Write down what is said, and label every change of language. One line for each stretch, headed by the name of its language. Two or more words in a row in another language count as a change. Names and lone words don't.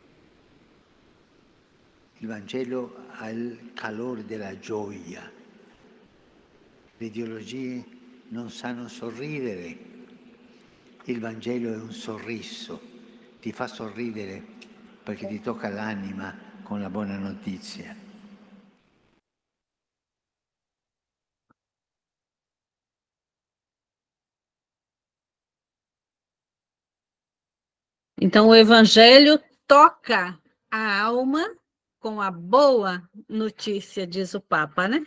Italian: Il Vangelo ha il calore della gioia. Le ideologie non sanno sorridere. Il Vangelo è un sorriso, ti fa sorridere perché ti tocca l'anima con la buona notizia.
Portuguese: Então, o Evangelho toca a alma com a boa notícia, diz o Papa, né?